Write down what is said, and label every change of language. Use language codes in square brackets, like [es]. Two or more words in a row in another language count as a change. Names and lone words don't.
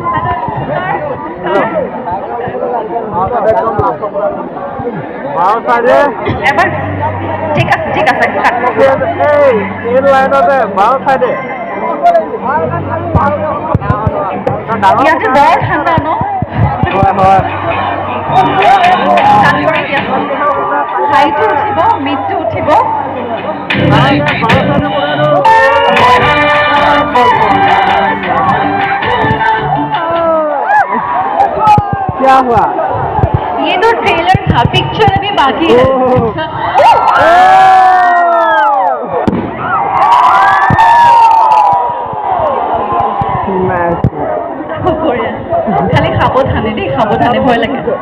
[as] এবাৰ ঠিক আছে, ঠিক আছে, ইয়াতে বৰ ঠাণ্ডা ন? হাইটো উঠিব, মিডটো উঠিব। [hi] क्या हुआ? ये तो ट्रेलर था, पिक्चर अभी बाकी है। [as] খালি সাৱধানে দেই, সাৱধানে, ভয় লাগে।